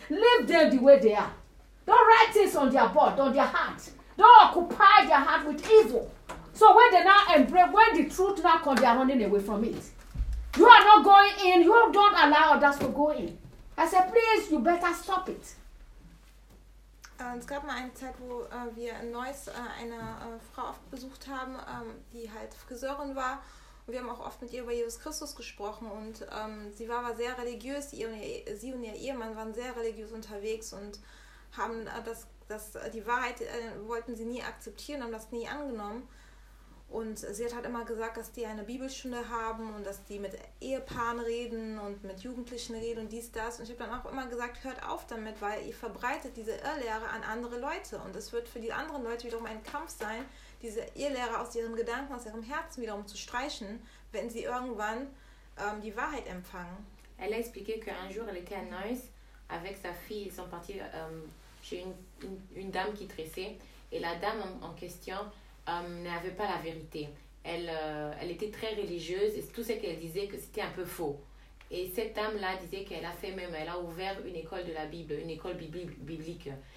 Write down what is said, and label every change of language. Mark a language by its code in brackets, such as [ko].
[en] Leave them the way they are. Don't write things on their board, on their heart. Don't occupy their heart with evil. So when they now embrace, when the truth now comes, they are running away from it. You are not going in. You don't allow others to go in. I said, please, you better stop it. [de] Es gab mal eine Zeit, wo wir in Neuss eine Frau oft besucht haben, die halt Friseurin war. Und wir haben auch oft mit ihr über Jesus Christus gesprochen. Und sie war sehr religiös. Sie und ihr Ehemann waren sehr religiös unterwegs und haben die Wahrheit wollten sie nie akzeptieren, haben das nie angenommen. Und sie hat halt immer gesagt, dass die eine Bibelstunde haben und dass die mit Ehepaaren reden und mit Jugendlichen reden und dies, das. Und ich habe dann auch immer gesagt, hört auf damit, weil ihr verbreitet diese Irrlehre an andere Leute. Und es wird für die anderen Leute wiederum ein Kampf sein, diese Irrlehre aus ihren Gedanken, aus ihrem Herzen wiederum zu streichen, wenn sie irgendwann die Wahrheit empfangen. [fr] Elle a expliqué qu'un jour, elle était à Nice avec sa fille. Ils sont partis chez une dame qui tressait. Et la dame en question n'avait pas la vérité. Elle était très religieuse et tout ce qu'elle disait, que c'était un peu faux. Et cette dame-là disait qu'elle a fait même, elle a ouvert une école de la Bible, une école biblique.